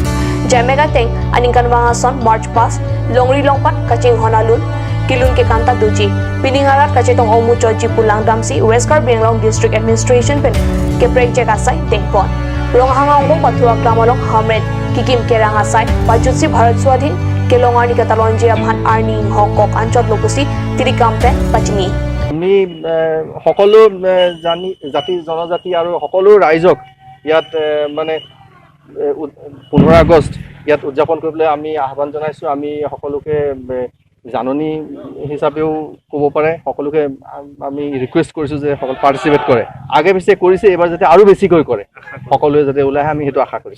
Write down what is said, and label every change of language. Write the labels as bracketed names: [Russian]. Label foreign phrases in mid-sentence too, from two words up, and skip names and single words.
[Karbi] Jamega Teng Aningkan Wangason March Pass Longri Longpat Kaching Honalun Kilun ke Kanta Duji Piningarat Kachetong Omu Choji Pulang Damsi West Karbi Anglong District Administration Pen Keprek Jekasai Tengpon Rong Hangrong Bo Pathua Klam along Hamren Kikim Kerangasai Pajutsi Bharat Swadhin Kelongar ni Katalon Japan Arni Hong Kong Anchot Lopusi Tirikampen Pachini [Assamese] আমি সকলো জাতি জনজাতি আৰু সকলো ৰাইজক ইয়াত মানে 15 আগষ্ট ইয়াত উদযাপন কৰিবলৈ আমি আহ্বান জনাইছো আমি সকলোকে জাননী হিচাপেও ক'ব পাৰে সকলোকে আমি ৰিকুৱেষ্ট কৰিছো যে সকল পাৰ্টিসিপেট কৰে আগে পিছে কৰিছে এবাৰ যাতে আৰু বেছিকৈ কৰে সকলোৱে যাতে ওলাই আমি হেতু আশা কৰিছো